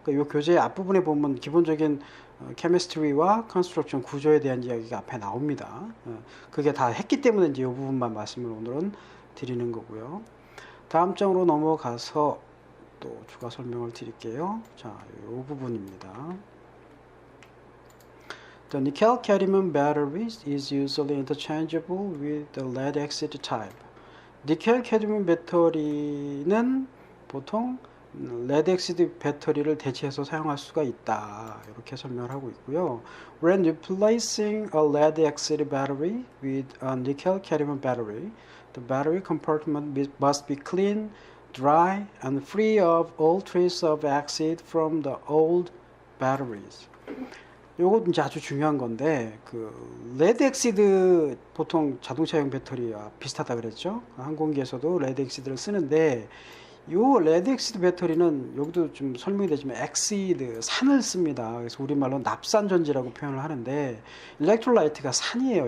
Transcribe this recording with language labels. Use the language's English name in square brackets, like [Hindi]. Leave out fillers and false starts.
[Korean] 그러니까 이 교재 앞부분에 보면 기본적인 케미스트리와 컨스트럭션 구조에 대한 이야기가 앞에 나옵니다. 그게 다 했기 때문에 이제 이 부분만 말씀을 오늘은 드리는 거고요. 다음 장으로 넘어가서 또 추가 설명을 드릴게요. 자, 이 부분입니다. [English] The nickel cadmium battery is usually interchangeable with the lead acid type. [Korean] 니켈 캐드뮴 배터리는 보통 레드 엑시드 배터리를 대체해서 사용할 수가 있다. 이렇게 설명을 하고 있고요. [English] When replacing a lead acid battery with a nickel cadmium battery, the battery compartment must be clean, dry, and free of all trace of acid from the old batteries. [Korean] 요거 이제 아주 중요한 건데 그 레드 엑시드 보통 자동차용 배터리와 비슷하다 그랬죠. 항공기에서도 레드 엑시드를 쓰는데 요 레드 엑시드 배터리는 여기도 좀 설명이 되지만 엑시드 산을 씁니다. 그래서 우리말로 납산 전지라고 표현을 하는데 일렉트로라이트가 산이에요.